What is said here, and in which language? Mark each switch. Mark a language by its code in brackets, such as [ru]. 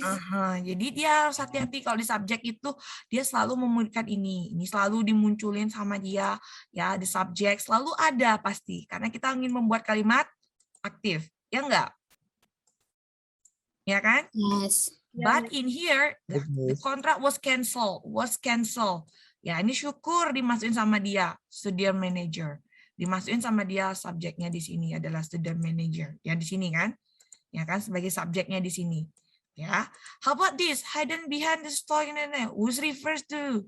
[id] Aha, jadi dia harus hati-hati kalau di subjek itu dia selalu memberikan ini selalu dimunculin sama dia ya di subjek selalu ada pasti karena kita ingin membuat kalimat aktif, ya enggak? Ya kan? [en] Yes. But in here the contract was cancelled. [id] Ya ini syukur dimasukin sama dia student manager, dimasukin sama dia subjeknya di sini adalah student manager ya di sini kan? Ya kan sebagai subjeknya di sini. [en] Ya, how about this? Hidden behind the story, who's refers to?